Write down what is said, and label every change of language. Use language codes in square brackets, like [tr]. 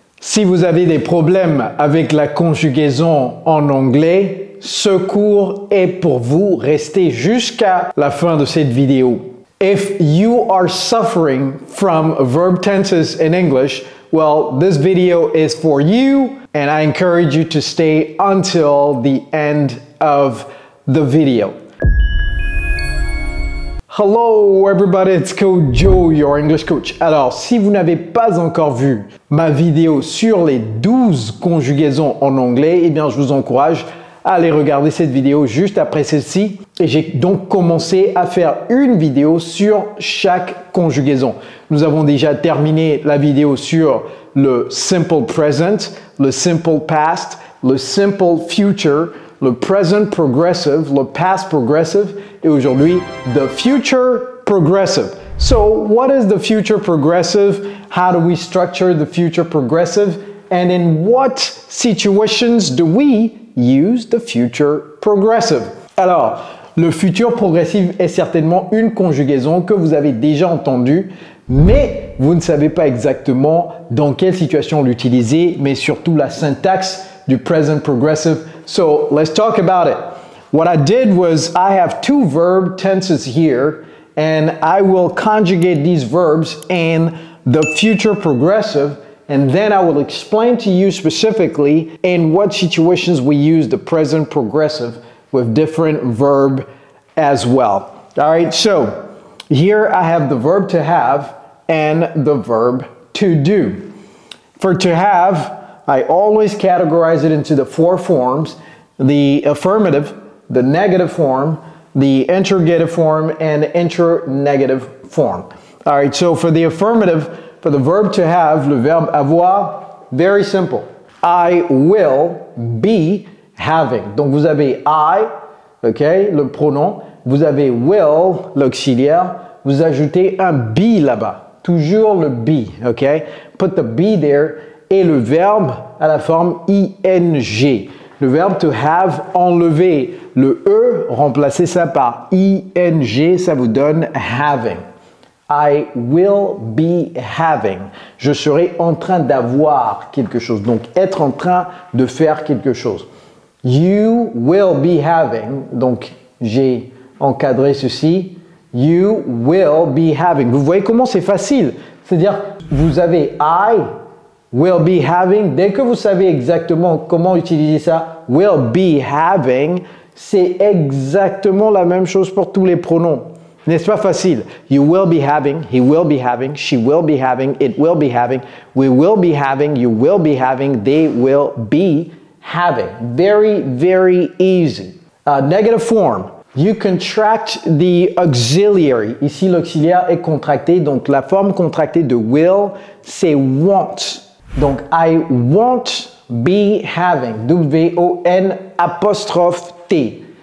[fr] Si vous avez des problèmes avec la conjugaison en anglais, ce cours est pour vous. Restez jusqu'à la fin de cette vidéo. [en] If you are suffering from verb tenses in English, well, this video is for you, and I encourage you to stay until the end of the video. Hello everybody, it's Coach Joe, your English coach. [fr] Alors, si vous n'avez pas encore vu ma vidéo sur les 12 conjugaisons en anglais, eh bien, je vous encourage à aller regarder cette vidéo juste après celle-ci. Et j'ai donc commencé à faire une vidéo sur chaque conjugaison. Nous avons déjà terminé la vidéo sur le simple present, le simple past, le simple future, le present progressive, le past progressive, et aujourd'hui, the future progressive. [en] So, what is the future progressive? How do we structure the future progressive? And in what situations do we use the future progressive? [fr] Alors, le futur progressif est certainement une conjugaison que vous avez déjà entendue, mais vous ne savez pas exactement dans quelle situation l'utiliser, mais surtout la syntaxe du present progressive. [en] So let's talk about it. What I did was I have two verb tenses here, and I will conjugate these verbs in the future progressive, and then I will explain to you specifically in what situations we use the present progressive with different verb as well. All right, so here I have the verb to have and the verb to do. For to have, I always categorize it into the four forms: the affirmative, the negative form, the interrogative form, and internegative form. All right, so for the affirmative, for the verb to have, [fr] le verbe avoir, [en] very simple. I will be having. [fr] Donc vous avez I, ok, le pronom, vous avez will, l'auxiliaire, vous ajoutez un be là-bas, toujours le be, ok. [en] Put the be there. [fr] Et le verbe à la forme ing. Le verbe to have, enlever le e, remplacer ça par ing, ça vous donne having. I will be having. Je serai en train d'avoir quelque chose. Donc, être en train de faire quelque chose. [en] You will be having. [fr] Donc, j'ai encadré ceci. [en] You will be having. [fr] Vous voyez comment c'est facile. C'est-à-dire, vous avez [en] I will be having. [fr] Dès que vous savez exactement comment utiliser ça, [en] will be having, [fr] c'est exactement la même chose pour tous les pronoms. N'est-ce pas facile? [en] You will be having, he will be having, she will be having, it will be having, we will be having, you will be having, they will be having. Very, very easy. Negative form. You contract the auxiliary. [fr] Ici, l'auxiliaire est contracté. Donc, la forme contractée de will, c'est want. [en] Donc, I won't be having, W-O-N apostrophe T.